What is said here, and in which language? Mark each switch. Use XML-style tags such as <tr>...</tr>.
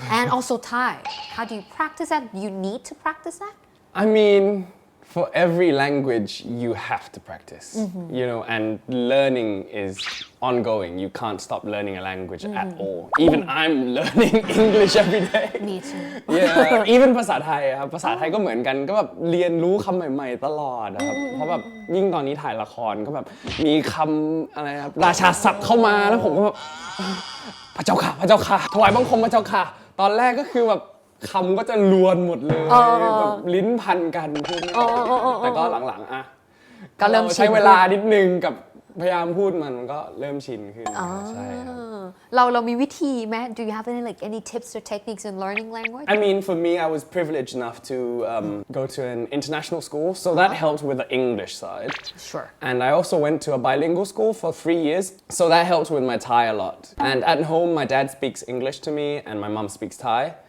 <en>and also Thai. How do you practice that? You need to practice that? I mean, for every language, you have to practice, you know, and learning is ongoing. You can't stop learning a language at all. Even I'm learning English every day. Me too. Yeah, even</en> <th>ภาษาไทยครับภาษาไทยก็เหมือนกันก็แบบเรียนรู้คำใหม่ๆตลอดนะครับเพราะแบบยิ่งตอนนี้ถ่ายละครก็แบบมีคำอะไรครับราชาศัพท์เข้ามาแล้วผมก็แบบพระเจ้าค่ะพระเจ้าค่ะถวายบังคมพระเจ้าค่ะตอนแรกก็คือแบบคำก็จะลวนหมดเลยแบบลิ้นพันกันพูดไม่ออกแต่ก็หลังๆอ่ะ ก็เริ่มชิน ใช้เวลานิดนึงกับพยายามพูดมันก็เริ่มชินขึ้นใช่ครับ เรามีวิธีไหม</th> <en>Do you have any tips or techniques in learning language? I mean, for me, I was privileged enough to go to an international school, so that helped with the English side. Sure. And I also went to a bilingual school for 3 years, so that helped with my Thai a lot. And at home, my dad speaks English to me, and my mom speaks Thai.</en>